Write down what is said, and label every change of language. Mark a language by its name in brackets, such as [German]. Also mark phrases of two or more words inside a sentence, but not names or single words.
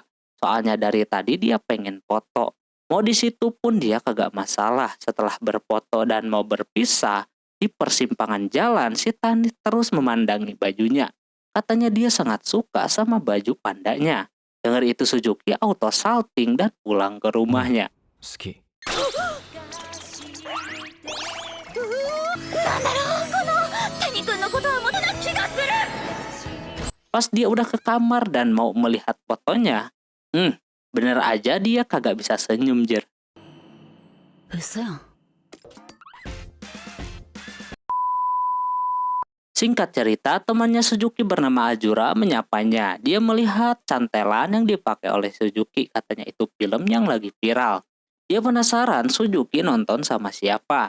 [Indonesian] Soalnya dari tadi dia pengen foto. Mau di situ pun dia kagak masalah. Setelah berfoto dan mau berpisah, di persimpangan jalan si Tani terus memandangi bajunya. Katanya dia sangat suka sama baju pandanya. Dengar itu Suzuki auto salting dan pulang ke rumahnya. [Japanese] 好き。なんだろう、この谷君のことはモテな気がする。 [Indonesian] Pas dia udah ke kamar dan mau melihat fotonya, bener aja dia kagak bisa senyum, Jer. [Japanese] 嘘やん。 [Indonesian] Singkat cerita, temannya Suzuki bernama Ajura menyapanya. Dia melihat cantelan yang dipakai oleh Suzuki, katanya itu film yang lagi viral. Dia penasaran Suzuki nonton sama siapa.